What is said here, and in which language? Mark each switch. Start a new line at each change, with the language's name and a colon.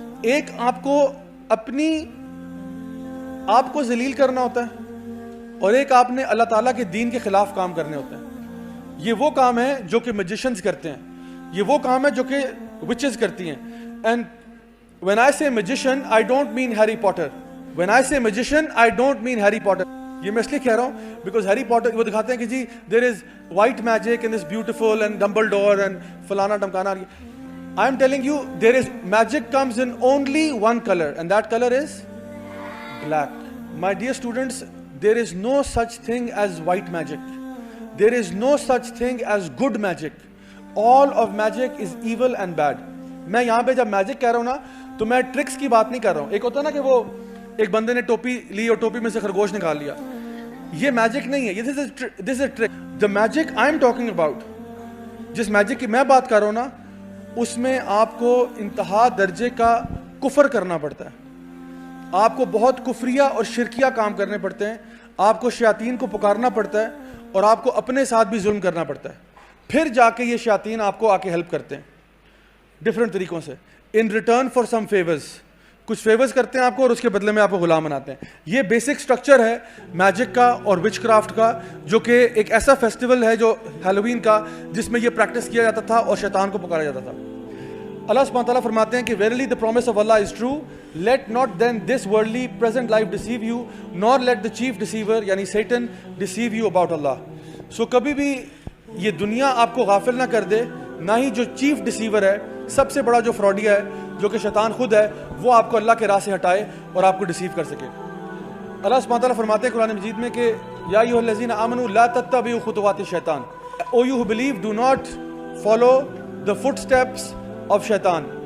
Urdu: ایک آپ کو اپنی آپ کو ذلیل کرنا ہوتا ہے, اور ایک آپ نے اللہ تعالیٰ کے دین کے خلاف کام کرنے ہوتے ہیں. یہ وہ کام ہے جو کہ میجیشنز کرتے ہیں, یہ وہ کام ہے جو کہ وچز کرتی ہیں.
English: And when I say magician, I don't mean Harry Potter. When I say magician, I don't mean Harry Potter.
Urdu: یہ میں اس لیے کہہ رہا ہوں بیکاز ہیری پاٹر وہ دکھاتے ہیں کہ جی
English: there is white magic and is beautiful
Urdu: and ڈمبلڈور and فلانا ڈمکانا.
English: I am telling you, there is magic comes in only one color, and that color is black. My dear students, there is no such thing as white magic. There is no such thing as good magic. All of magic is evil and bad.
Urdu: میں یہاں پہ جب magic کہہ رہا ہوں نا تو میں ٹرکس کی بات نہیں کر رہا ہوں. ایک ہوتا ہے نا کہ وہ ایک بندے نے ٹوپی لی اور ٹوپی میں سے خرگوش نکال لیا, یہ میجک نہیں ہے, یہ
English: This is trick. The magic I am talking about,
Urdu: جس میجک کی میں بات کر رہا ہوں نا اس میں آپ کو انتہا درجے کا کفر کرنا پڑتا ہے, آپ کو بہت کفریہ اور شرکیہ کام کرنے پڑتے ہیں, آپ کو شیاطین کو پکارنا پڑتا ہے اور آپ کو اپنے ساتھ بھی ظلم کرنا پڑتا ہے, پھر جا کے یہ شیاطین آپ کو آ کے ہیلپ کرتے ہیں ڈفرینٹ طریقوں سے,
English: in return for some favours,
Urdu: کچھ فیورز کرتے ہیں آپ کو اور اس کے بدلے میں آپ کو غلام بناتے ہیں. یہ بیسک سٹرکچر ہے میجک کا اور وچ کرافٹ کا, جو کہ ایک ایسا فیسٹیول ہے جو ہیلووین کا, جس میں یہ پریکٹس کیا جاتا تھا اور شیطان کو پکارا جاتا تھا. اللہ سبحانہ تعالیٰ فرماتے ہیں کہ
English: verily the promise of Allah is true, let not then this worldly present life deceive you, nor let the chief deceiver
Urdu: یعنی
English: Satan deceive you about Allah.
Urdu: So کبھی بھی یہ دنیا آپ کو غافل نہ کر دے, نہ ہی جو چیف ڈسیور ہے, سب سے بڑا جو فراڈیا ہے جو کہ شیطان خود ہے, وہ آپ کو اللہ کے راہ سے ہٹائے اور آپ کو ڈسیو کر سکے. اللہ سبحانہ تعالیٰ فرماتے ہیں قرآن مجید میں کہ
Arabic: یا ایھا الذین آمنوا لا تتبعوا خطوات الشیطان,
English: O you who believe do not follow the footsteps of شیطان.